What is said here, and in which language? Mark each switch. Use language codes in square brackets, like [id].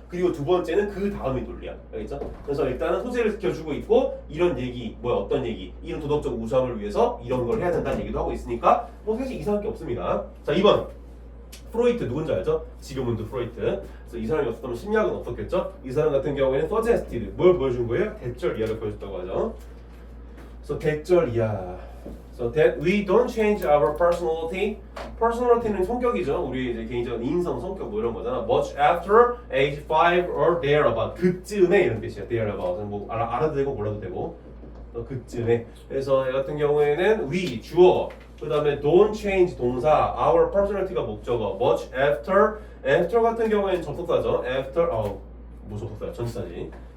[ko] 그리고 두 번째는 그 다음이 논리야. 알겠죠? 그래서 일단은 소재를 지켜주고 있고 이런 얘기, 어떤 얘기, 이런 도덕적 우수함을 위해서 이런 걸 해야 된다는 얘기도 하고 있으니까 뭐 사실 이상할 게 없습니다. 자, 2번. 프로이트 누군지 알죠? 지그문드 프로이트. 그래서 이 사람이 없었다면 심리학은 없었겠죠? 이 사람 같은 경우에는 suggested 뭘 보여준 거예요? 대절 이하를 보여줬다고 하죠. 그래서 대절 이하. [en] So that we don't change our personality. [ko] Personality는 성격이죠. 우리 이제 개인적인 인성, 성격 뭐 이런 거잖아. [en] Much after age 5 or thereabout. [ko] 그쯤에 이런 뜻이야. thereabout. 뭐 알아도 되고 몰라도 되고. 그쯤에. 그래서 얘 같은 경우에는 we 주어. 그 다음에 [en] don't change [ko] 동사. [en] Our personality [ko] 가 목적어. [en] Much after [ko] 같은 경우에는 접속사죠. After 뭐 접속사야? 전치사지.